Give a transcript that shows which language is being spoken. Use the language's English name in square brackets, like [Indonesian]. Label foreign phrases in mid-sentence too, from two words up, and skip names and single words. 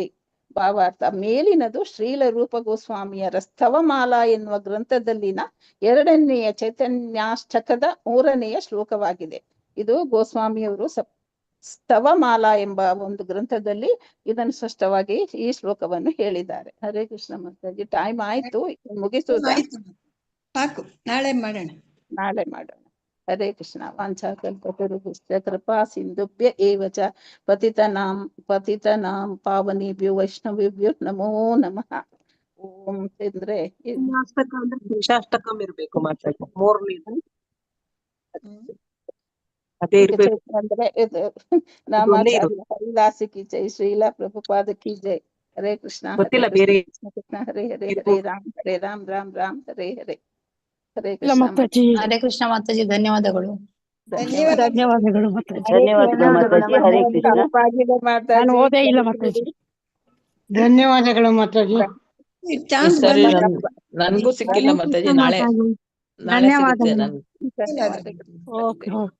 [Kannada] ಭಾವಾರ್ಥ ಮೇಲಿನದು ಶ್ರೀಲ ರೂಪ ಗೋಸ್ವಾಮಿಯರ ಸ್ತವಮಾಲಾ ಎನ್ನುವ ಗ್ರಂಥದಲ್ಲಿನ 2ನೆಯ ಚೈತನ್ಯಾಷ್ಟಕದ 3ನೆಯ ಶ್ಲೋಕವಾಗಿದೆ. ಇದು ಗೋಸ್ವಾಮಿಯವರು ಸ್ತವಮಾಲಾ ಎಂಬ ಒಂದು ಗ್ರಂಥದಲ್ಲಿ ಇದನ್ನು ಸ್ಪಷ್ಟವಾಗಿ ಈ ಶ್ಲೋಕವನ್ನು ಹೇಳಿದ್ದಾರೆ. ಹರೇ ಕೃಷ್ಣ ಮಾತಾಜಿ. ಟೈಮ್ ಆಯ್ತು, ಮುಗಿಸುವುದಾ? ಸಾಕು, ನಾಳೆ ಮಾಡೋಣ. ನಾಳೆ ಮಾಡೋಣ. ಹರೇ ಕೃಷ್ಣ. [Sanskrit] ವಾಂಛಾಕಲ್ಪತರುಭ್ಯಶ್ಚ ಕೃಪಾ ಸಿಂಧುಭ್ಯ ಏವ ಚ ಪತಿತನಾಂ ಪಾವನೇಭ್ಯೋ ವೈಷ್ಣವೇಭ್ಯೋ ನಮೋ ನಮಃ. [Kannada] ಓಂ ಅಂದ್ರೆ ಅಷ್ಟಕ ಅಂದ್ರೆ ಶೇಷಾಷ್ಟಕಂ ಇರ್ಬೇಕು ಮಾತಾಡಿ. 3ನೇದು ಅದೇ ಇರ್ಬೇಕು. ಅಂದ್ರೆ ನಾಮಾಚಾರ್ಯ ಹರಿದಾಸಿ [Hindi] की जय, [Kannada] ಶ್ರೀಲ ಪ್ರಭುಪಾದ [Hindi] की जय. [Kannada] ಹರೇ ಕೃಷ್ಣ. ಗೊತ್ತಿಲ್ಲ ಬೇರೆ. [Sanskrit] ಕೃಷ್ಣ ಹರೇ ಹರೇ, ಹರೇ ರಾಮ್ ಹರೇ ರಾಮ್, ರಾಮ್ ರಾಮ್ ಹರೇ ಹರೇ. [Kannada] ಹರೇ ಕೃಷ್ಣ. ಹರೇ ಕೃಷ್ಣ ಮಾತಾಜಿ, ಧನ್ಯವಾದಗಳು. ಧನ್ಯವಾದಗಳು ಮಾತಾಜಿ. ಧನ್ಯವಾದಗಳು ಮಾತಾಜಿ. ಹರೇ ಕೃಷ್ಣ. ನಾನು ಓದೇ ಇಲ್ಲ ಮಾತಾಜಿ. ಧನ್ಯವಾದಗಳು ಮಾತಾಜಿ. ಸರಿ, ನನ್ಗೂ ಸಿಕ್ಕಿಲ್ಲ ಮಾತಾಜಿ. ನಾಳೆ ಸಿಗುತ್ತೆ ನನ್ಗೆ. [English] okay okay.